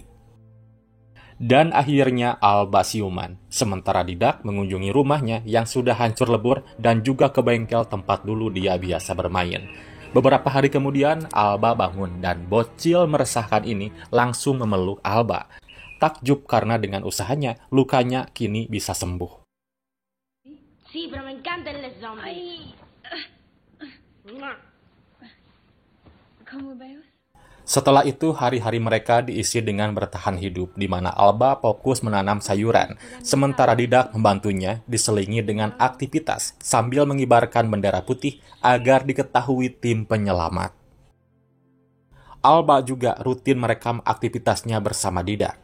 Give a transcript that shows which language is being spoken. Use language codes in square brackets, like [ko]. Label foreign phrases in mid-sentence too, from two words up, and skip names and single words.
[id] Dan akhirnya Alba siuman, sementara Didak mengunjungi rumahnya yang sudah hancur lebur dan juga ke bengkel tempat dulu dia biasa bermain. Beberapa hari kemudian, Alba bangun dan bocil meresahkan ini langsung memeluk Alba. Takjub karena dengan usahanya, lukanya kini bisa sembuh. [es] Sí, pero me encantan los zombies. ¿Cómo veo? [id] Setelah itu, hari-hari mereka diisi dengan bertahan hidup, di mana Alba fokus menanam sayuran, sementara Didak membantunya diselingi dengan aktivitas sambil mengibarkan bendera putih agar diketahui tim penyelamat. Alba juga rutin merekam aktivitasnya bersama Didak.